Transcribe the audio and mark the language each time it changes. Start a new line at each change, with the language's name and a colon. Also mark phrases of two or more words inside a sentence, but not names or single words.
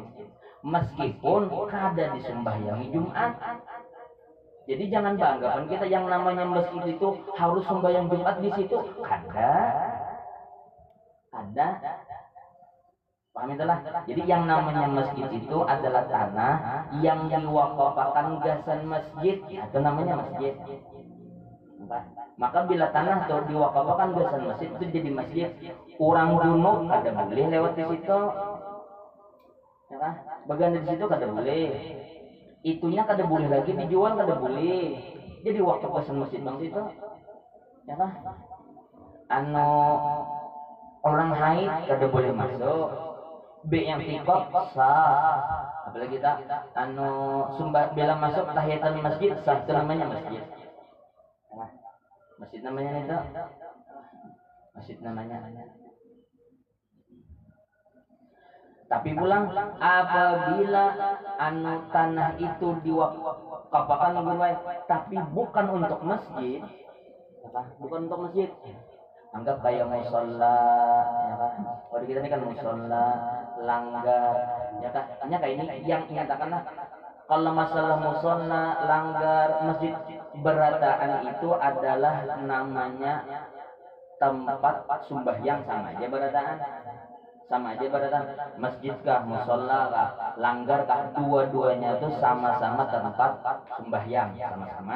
Banjar: Meskipun kada disembahyangi Jumat. Jadi jangan beranggapan kita yang namanya masjid itu harus sembahyang Jumat di situ. Ada. Paham itulah. Jadi yang namanya masjid itu adalah tanah yang diwakafkan gasan masjid. Itu namanya masjid. Maka bila tanah tuh diwakafkan gasan masjid itu jadi masjid. Orang junub kada boleh lewat di situ. Ya kan? Bagian di situ kada boleh. Itunya kada boleh lagi dijual, kada boleh. Jadi wakaf gasan masjid bang itu. Ya kan? Orang haid kada boleh masuk. B yang tikop sah. Apalagi kita sumbah bila masuk
Arabic: tahiyatul masjid
Banjar: sah, itu namanya masjid. Nah, masjid namanya itu. Masjid namanya. Tapi pulang apabila tanah itu diwakafkan gurwai, tapi bukan untuk masjid, bukan untuk masjid. Anggap kayak musola, ya kan? Kalau kita ini kan musola, langgar, ya kan? Hanya kayak ini yang nyatakanlah kalau masalah musola, langgar, masjid berataan itu adalah namanya tempat sembahyang sama aja berataan. Sama aja berataan. Masjid kah, musola kah, langgar kah, dua-duanya itu sama-sama tempat sembahyang, sama-sama.